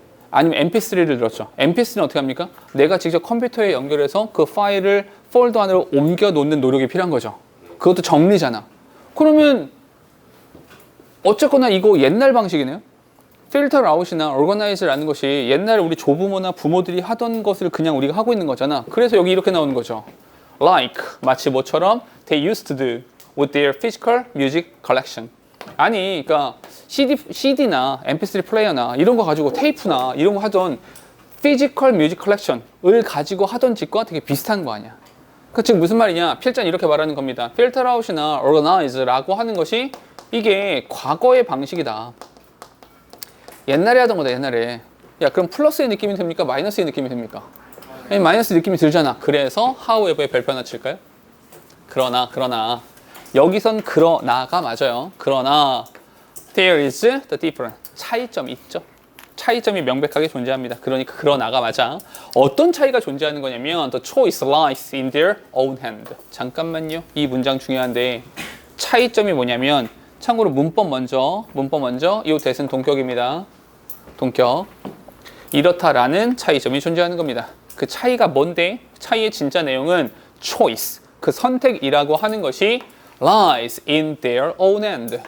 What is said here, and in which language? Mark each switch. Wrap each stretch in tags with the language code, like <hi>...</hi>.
<ko>아니면 mp3를 들었죠. mp3는 어떻게 합니까? 내가 직접 컴퓨터에 연결해서 그 파일을 폴더 안으로 옮겨 놓는 노력이 필요한 거죠. 그것도 정리잖아. 그러면 어쨌거나 이거 옛날 방식이네요. 필터 아웃이나 organize라는 것이 옛날에 우리 조부모나 부모들이 하던 것을 그냥 우리가 하고 있는 거잖아. 그래서 여기 이렇게 나오는 거죠.</ko> <en>Like,</en> <ko>마치 뭐처럼</ko> <en>they used to do with their physical music collection.</en> <ko>아니, 그러니까 CD나 MP3 플레이어나 이런 거 가지고 테이프나 이런 거 하던</ko> <en>physical music collection</en> <ko>을 가지고 하던 짓과 되게 비슷한 거 아니야. 그 지금 무슨 말이냐? 필자는 이렇게 말하는 겁니다. filter out이나 organize라고 하는 것이 이게 과거의 방식이다. 옛날에 하던 거다, 옛날에. 야, 그럼 플러스의 느낌이 됩니까? 마이너스의 느낌이 됩니까? 마이너스 느낌이 들잖아. 그래서 however에 별표 하나 칠까요? 그러나 여기선 그러나가 맞아요. 그러나</ko> <en>there is the difference.</en> <ko>차이점이 있죠. 차이점이 명백하게 존재합니다. 그러니까 그러나가 맞아. 어떤 차이가 존재하는 거냐면</ko> <en>the choice lies in their own hand.</en> <ko>잠깐만요. 이 문장 중요한데 차이점이 뭐냐면 참고로 문법 먼저 이 대신 동격입니다. 동격. 이렇다라는 차이점이 존재하는 겁니다. 그 차이가 뭔데? 차이의 진짜 내용은 choice, 그 선택이라고 하는 것이</ko> <en>lies in their own hand.</en>